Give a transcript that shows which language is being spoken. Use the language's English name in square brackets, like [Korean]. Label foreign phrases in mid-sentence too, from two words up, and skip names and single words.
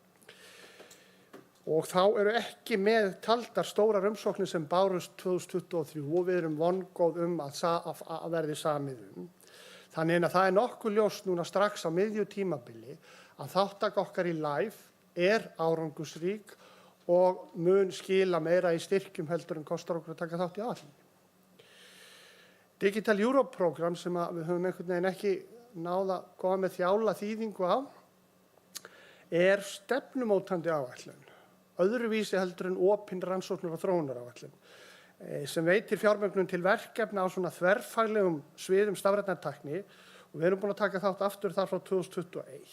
[Icelandic] Og þá eru ekki með taldar stórar umsóknir sem bárust 2023 og við erum vongóð að verði samið Þannig að það nokkuð ljóst núna strax á miðju tímabili að þátttaka okkar í LIFE árangursrík og mun skila meira í styrkjum heldur en kostar okkur að taka þátt í áætluninni. [English] Digital Europe program [Icelandic] sem við höfum einhvern veginn ekki náð að koma með þjála þýðingu á stefnumótandi áætlun. Öðruvísi heldur en opin rannsóknar og þróunaráætlun sem veitir fjármögnun til verkefna á svona þverfaglegum sviðum stafrænnar tækni og við erum búin að taka þátt aftur þar frá 2021.